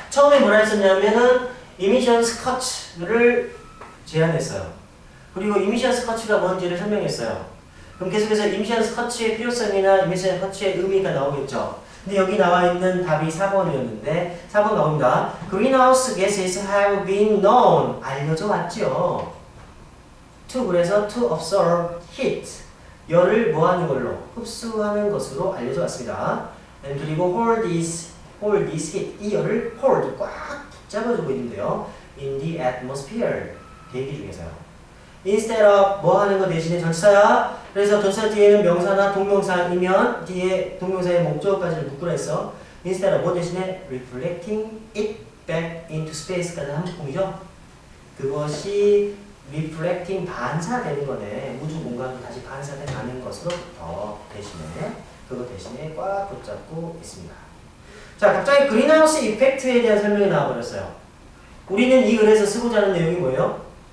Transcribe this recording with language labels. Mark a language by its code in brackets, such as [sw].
[ko] 처음에 뭐라 했었냐면은 emissions cut를 제안했어요. 그리고 emissions cut가 뭔지를 설명했어요. 그럼 계속해서 emissions cut의 필요성이나 emissions cut의 의미가 나오겠죠. 근데 여기 나와 있는 답이 4번이었는데 4번 나옵니다. [en] Greenhouse gases have been known. [ko] 알려져 왔죠. [en] to, [ko] 그래서 [en] to absorb heat. [ko] 열을 뭐하는 걸로? 흡수하는 것으로 알려져 왔습니다. [en] 그리고 hold this heat. [ko] 이 열을 hold, 꽉 잡아주고 있는데요. [en] in the atmosphere. [ko] 대기 중에서요. [en] instead of [ko] 뭐 하는 거 대신에 전치사야. 그래서 전치사 뒤에는 명사나 동명사이면 뒤에 동명사의 목적어까지를 묶으라 했어. [en] instead of [ko] 뭐 대신에 [en] reflecting it back into space까지 [ko] 한 부분이죠. 그것이 reflecting 반사되는 거네. 우주 공간으로 다시 반사돼 가는 것으로부터 그거 대신에 꽉 붙잡고 있습니다. 자, 갑자기 그린하우스 이펙트에 대한 설명이 나와버렸어요. 우리는 이 글에서 쓰고자 하는 내용이 뭐예요?